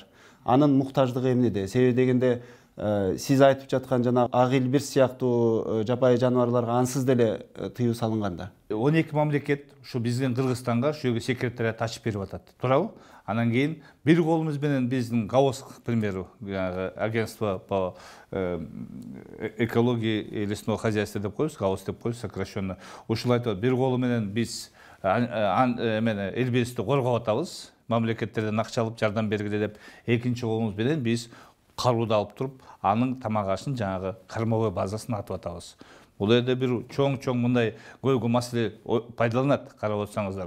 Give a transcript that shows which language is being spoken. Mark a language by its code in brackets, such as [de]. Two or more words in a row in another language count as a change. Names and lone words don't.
[ky] Анын муктаждыгы эмнеде? Себеби дегенде сиз айтып жаткан жана ак илбир сыяктуу жапайы жаныбарларга ансыз деле тыюу салынганда. 12 мамлекет ушу биздин Кыргызстанга ушул жерге секретариат ачып берип атат. Туурабы? Анан кийин бир колубуз менен биздин ГАОС, [ru] к примеру, агентство по экологии и лесного хозяйства [ky] деп коебуз, ГАОС деп коебуз [ru] сокращенно. [ky] Ушул айтат, бир колу менен биз эл биристи коргоп атабыз, мамлекеттерден акча алып жардам бергиле деп, экинчи колубуз менен биз карууду алып туруп, анын тамак ашын жанагы кормовой базасын атып атабыз. Бул жерде бир чоң мындай көйгөй маселе пайдаланат, карап отсаңыздар.